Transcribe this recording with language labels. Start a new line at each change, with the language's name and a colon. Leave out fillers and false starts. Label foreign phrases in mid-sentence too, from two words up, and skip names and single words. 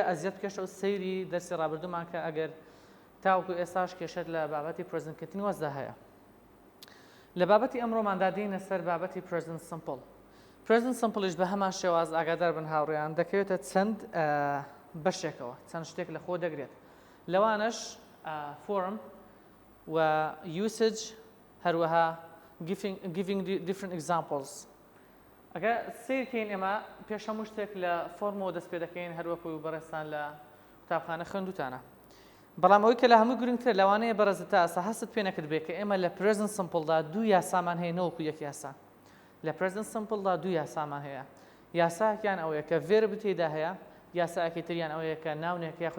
Central Kurdish: ئەزیەت بکەشە و سەیری دەرسی ڕابردوومان کە ئەگەر تاوەکو ئێستاش کێشت لە بابەتی
English: present continuous
Central Kurdish: هەیە لە بابەتی ئەمڕۆماندا دێنە سەر بابەتی
English: present simple present simple
Central Kurdish: بە هەمان شێواز ئاگادار بن هاوڕێیان دەکەوێتە چەند بەشێکەوە چەند شتێک لە خۆ دەگرێت لەوانش فۆرم و یوسج هەروەها giving
English: different examples
Central Kurdish: ئەگە سیرکەین ئێمە پێش هەموو شتێک لە فۆرمەوە دەست پێ دەکەین هەروەکو بەڕێستان لە قوتابخانە خوێندووتانە بەڵام ئەوەی کە لە هەموو گرنگترە لەوانەیە بەڕێزت تا ئەسا هەست پێ نەکرد بێت کە ئێمە لە
English: present simple
Central Kurdish: دوو یاسامان هەیە نەوەکو یەک یاسا لە
English: present simple
Central Kurdish: دوو یاسامان هەیە یاساکیان ئەوەیە کە ڤێرب تێدا هەیە یاساکێکی تریان ئەوەیە کە ناونێک یاخود